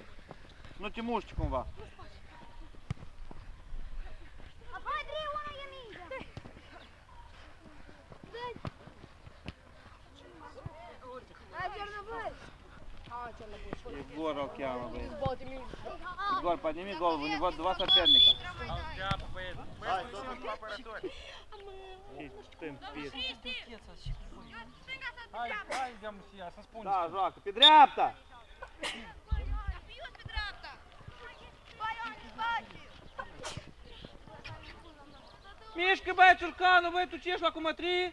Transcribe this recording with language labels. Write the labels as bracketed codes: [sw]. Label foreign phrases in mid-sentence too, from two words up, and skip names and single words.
[ro] Nu te muști cumva. Егор o cheamă, băieți. [ru] Егор, подними голову, у него два соперника. [ro] Hai, totul! Hai, hai, idem să spun. Da, joacă, pe dreapta! Mișcă, băi, Ciurcanu, băi, tu ce ești la cumătrii?